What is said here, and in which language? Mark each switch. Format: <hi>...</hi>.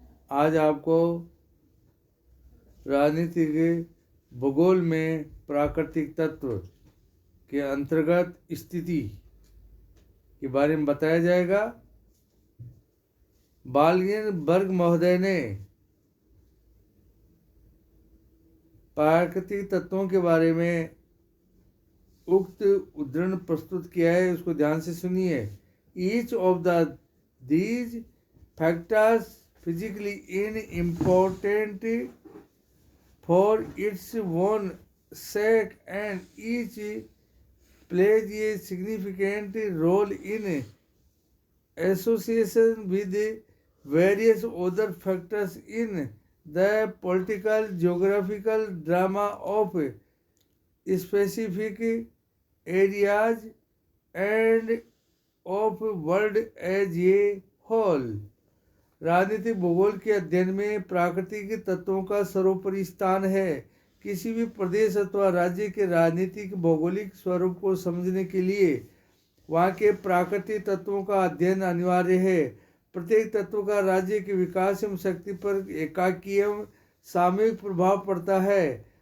<hi>आज आपको राजनीति के भूगोल में प्राकृतिक तत्व के अंतर्गत स्थिति के बारे में बताया जाएगा। बाल्गिनबर्ग महोदय ने प्राकृतिक तत्वों के बारे में उक्त उद्धरण प्रस्तुत किया है, उसको ध्यान से सुनिए।</hi> <en>Each of these factors physically important for its own sake and each plays a significant role in association with various other factors in the political geographical drama of specific areas and of world as a whole।</en> <hi>राजनीतिक भूगोल के अध्ययन में प्राकृतिक तत्वों का सर्वोपरि स्थान है। किसी भी प्रदेश अथवा राज्य के राजनीतिक भौगोलिक स्वरूप को समझने के लिए वहाँ के प्राकृतिक तत्वों का अध्ययन अनिवार्य है। प्रत्येक तत्व का राज्य के विकास एवं शक्ति पर एकाकी एवं सामूहिक प्रभाव पड़ता है।</hi>